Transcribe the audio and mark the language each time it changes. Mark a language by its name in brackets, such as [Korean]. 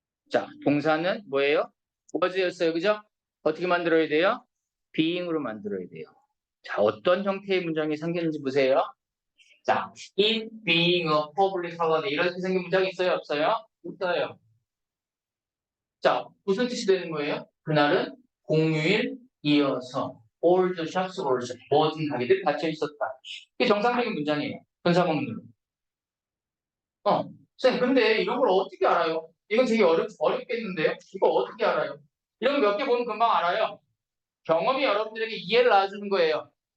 [Korean] 자, 동사는 뭐예요? was였어요. 그죠? 어떻게 만들어야 돼요? being으로 만들어야 돼요. 자, 어떤 형태의 문장이 생기는지 보세요. 자, [English] in being a public holiday [Korean] 이렇게 생긴 문장이 있어요? 없어요? 있어요. 자, 무슨 뜻이 되는 거예요? 그날은 공휴일이어서 [English] all the shops were shut. [Korean] 모든 가게들이 닫혀 있었다. 이게 정상적인 문장이에요. 분사구문으로. 선생님, 근데 이런 걸 어떻게 알아요? 이건 되게 어렵겠는데요? 이거 어떻게 알아요? 이런 거 몇 개 보면 금방 알아요. 경험이 여러분들에게 이해를 낳아주는 거예요.